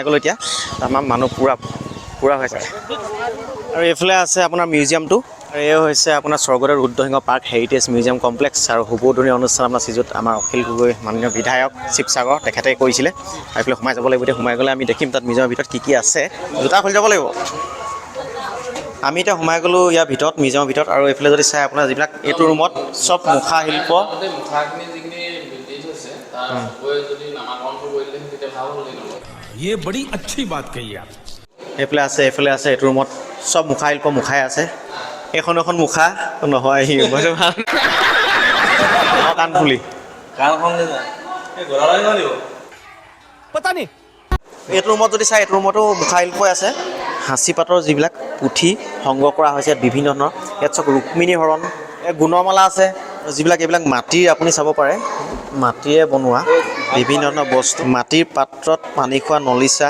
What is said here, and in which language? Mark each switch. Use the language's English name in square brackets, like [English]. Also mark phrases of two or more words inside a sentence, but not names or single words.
[Assamese] গ'লোঁ এতিয়া আমাৰ মানুহ পূৰা হৈছে আৰু এইফালে আছে আপোনাৰ মিউজিয়ামটো আৰু এই হৈছে আপোনাৰ স্বৰ্গদেউ ৰুদ্ৰসিংহ পাৰ্ক হেৰিটেজ মিউজিয়াম কমপ্লেক্স আৰু শুভোদনী অনুষ্ঠান আপোনাৰ শ্ৰীযুত আমাৰ অখিল গগৈ মাননীয় বিধায়ক শিৱসাগৰ তেখেতে কৰিছিলে আৰু এইফালে সোমাই যাব লাগিব এতিয়া সোমাই গ'লে আমি দেখিম তাত মিউজিয়ামৰ ভিতৰত কি আছে জোতা খুলি যাব লাগিব আমি এতিয়া সোমাই গ'লোঁ ইয়াৰ ভিতৰত মিউজিয়ামৰ ভিতৰত আৰু এইফালে যদি চাই আপোনাৰ যিবিলাক এইটো ৰুমত চব মুখা শিল্প মুখাখিনি যিখিনি দি থৈছে তাৰ যদি নামাকৰণ কৰি দিলে তেতিয়া ভাল হ'ল [Hindi] ये बड़ी अच्छी बात कही आप [Assamese] এইফালে আছে এইটো ৰুমত চব মুখা শিল্প মুখাই আছে এখন মুখা নহয় কাণফুলি [Hindi] पता नहीं [Assamese] এইটো ৰুমত যদি চাই এইটো ৰুমতো মুখা শিল্পই আছে সাঁচি পাতৰ যিবিলাক পুথি সংগ্ৰহ কৰা হৈছে ইয়াত বিভিন্ন ধৰণৰ ইয়াত চব ৰুক্মিণী হৰণ এই গুণমালা আছে যিবিলাক এইবিলাক মাটিৰ আপুনি চাব পাৰে মাটিৰে বনোৱা বিভিন্ন ধৰণৰ বস্তু মাটিৰ পাত্ৰত পানী খোৱা নলিচা